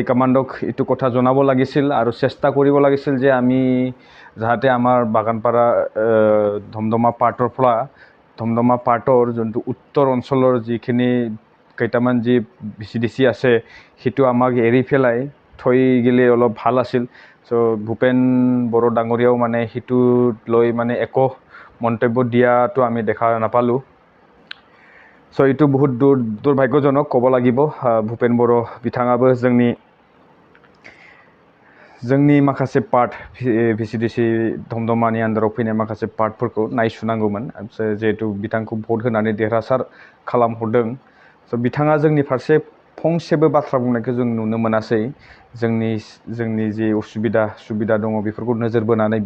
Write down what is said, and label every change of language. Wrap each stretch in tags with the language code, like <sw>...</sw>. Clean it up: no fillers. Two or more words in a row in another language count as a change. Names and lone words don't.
<as>কমাণ্ডক ইটো কথা জনাব লাগিছিল আৰু চেষ্টা কৰিব লাগিছিল যে আমি যাতে আমাৰ বাগানপাৰা ধমধমা পাৰ্টৰ যোনটো উত্তৰ অঞ্চলৰ যিখিনি কেইটামান যি BCDC আছে হিটো আমাক এৰি ফেলাই থৈ গিলে অলপ ভাল আছিল সো BhupenBoro ডাঙৰীয়াও মানে হিটো লৈ মানে একো মন্তব্য দিয়াটো আমি দেখা নাপালো সো ইটো বহুত দুৰ্ভাগ্যজনক ক'ব লাগিব BhupenBoro বিথাঙাবো</as> <brx>जोंनि माखासे पार्ट VCDC धमधमानि आन्दाराव फैनाय माखासे पार्टफोरखौ नायसुनांगौमोन जेहेतु बिथांखौ भट होनानै देरहासार खालामहरदों सो बिथाङा जोंनि फारसे फंसेबो बाथ्रा बुंनायखौ जों नुनो मोनासै जोंनि जे सुबिदा दङ बेफोरखौ नोजोर बोनानै</brx>